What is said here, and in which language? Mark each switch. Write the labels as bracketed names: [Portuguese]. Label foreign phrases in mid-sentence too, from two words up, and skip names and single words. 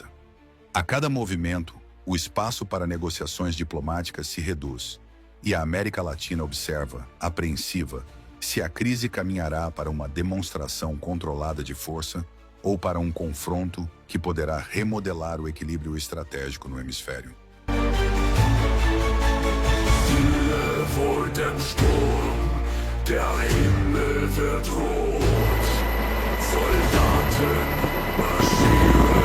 [Portuguese] A cada movimento, o espaço para negociações diplomáticas se reduz, e a América Latina observa, apreensiva, se a crise caminhará para uma demonstração controlada de força ou para um confronto que poderá remodelar o equilíbrio estratégico no hemisfério. [German] Stille vor dem Sturm, der Himmel wird rot. Soldaten marschieren.